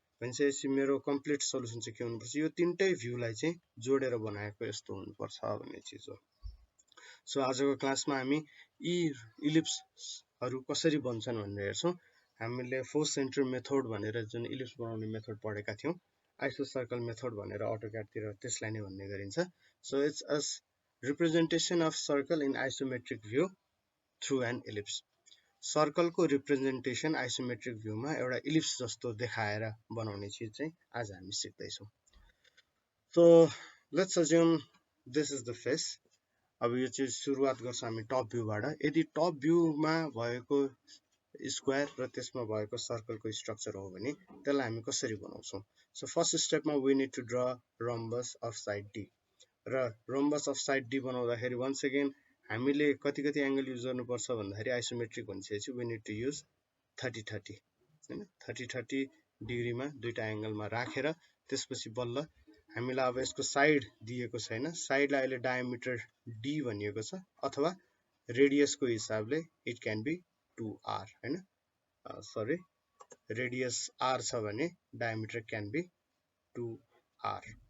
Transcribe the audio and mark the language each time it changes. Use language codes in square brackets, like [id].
[ne] भनेपछि मेरो complete solution चाहिँ के हुनुपर्छ, यो तीनटै भ्यूलाई चाहिँ जोडेर बनाएको यस्तो हुनुपर्छ भन्ने चीज हो. सो आजको क्लासमा हामी यी इलिप्सहरु कसरी बन्छन् भनेर हेर्छौं. हामीले फोर्स सेन्टर मेथड भनेर जुन इलिप्स बनाउने मेथड पढेका थियौं, आइसो सर्कल मेथड भनेर AutoCAD तिर त्यसलाई नै भन्ने गरिन्छ. [en] So it's a representation of circle in isometric view through an ellipse. [ne] Circle को रिप्रेजेन्टेसन आइसोमेट्रिक भ्यूमा एउटा इलिप्स जस्तो देखाएर बनाउने चीज चाहिँ आज हामी सिक्दै छौं. [en] So let's assume this is the face. [ne] अब यो चाहिँ सुरुवात गर्छौं हामी टप भ्यूबाट. यदि टप भ्यूमा भएको स्क्वायर र त्यसमा भएको सर्कलको स्ट्रक्चर हो भने त्यसलाई हामी कसरी बनाउँछौं? [en] So first स्टेपमा we need to draw rhombus of side D. [ne] र [en] rhombus of side D [ne] बनाउँदाखेरि [en] once again [ne] हामीले कति कति एंगल युज गर्नुपर्छ भन्दाखेरि आइसोमेट्रिक भनिसकेपछि [en] we need to use 30-30 [ne] हैन 30-30 डिग्रीमा दुईटा एंगलमा राखेर त्यसपछि बल्ल हामीलाई अब यसको साइड दिएको छैन, साइडलाई अहिले डायमिटर D भनिएको छ अथवा रेडियसको हिसाबले [en] it can be 2r [ne] हैन सरी रेडियस r छ भने [en] Diameter can be 2r.